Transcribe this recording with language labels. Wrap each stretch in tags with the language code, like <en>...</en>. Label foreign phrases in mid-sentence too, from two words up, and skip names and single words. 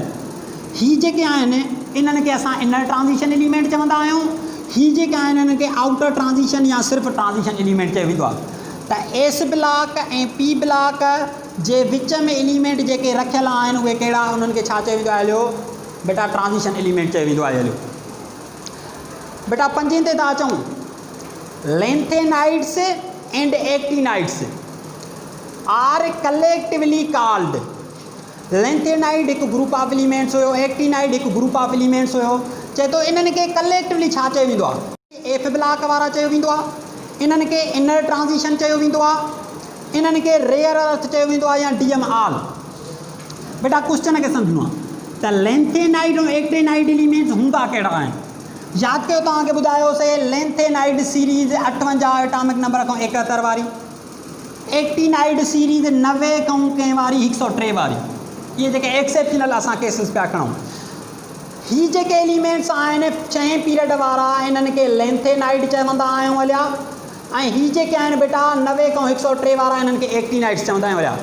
<sd>ही जेके आहिनि इन्हनि खे असां</sd> <en>inner transition element</en> <sd>चवंदा आहियूं, ही जेके आहिनि इन्हनि खे</sd> <en>outer transition</en> <sd>या सिर्फ़ु</sd> <en>transition element</en> <sd>चयो वेंदो आहे। त एस ब्लॉक ऐं पी ब्लॉक जे विच में एलिमेंट जेके रखियल आहिनि उहे कहिड़ा, उन्हनि खे छा चयो वेंदो आहे हलियो बेटा,</sd> <en>transition element</en> <sd>चयो वेंदो आहे हलियो। बेटा पंजे ते था अचूं,</sd> <en>lanthanides and actinides are collectively called.</en> <sd>लेंथेनाइड हिकु</sd> <en>group of elements</en> <sd>हुयो, एक्टिनाइड हिकु</sd> <en>group of elements</en> <sd>हुयो। चए थो इन्हनि खे कलेक्टिवली छा चयो वेंदो आहे, एफ ब्लॉक वारा चयो वेंदो आहे, इन्हनि खे</sd> <en>inner transition</en> <sd>चयो वेंदो आहे, इन्हनि खे</sd> <en>rare earth</en> <sd>चयो वेंदो आहे या डी एम आल। बेटा क्वेश्चन खे सम्झणो आहे त लेंथेनाइड ऐं एक्टिनाइड एलिमेंट्स हूंदा कहिड़ा आहिनि। यादि कयो तव्हांखे ॿुधायोसीं</sd> <en>lanthanide series</en> <sd>58</sd> <en>atomic number</en> <sd>खां 71 वारी,</sd> <en>actinide series</en> <sd>90 खां कंहिं वारी 103 वारी। इहे जेके एक्सेप्शनल असां केसिस पिया खणूं, ही जेके एलिमेंट्स आहिनि 6 पीरियड वारा इन्हनि खे लेंथेनाइड चवंदा आहियूं हलिया, ऐं ही जेके आहिनि बेटा 90 खां 103 वारा इन्हनि खे एक्टिनाइड्स चवंदा आहियूं हलिया।</sd>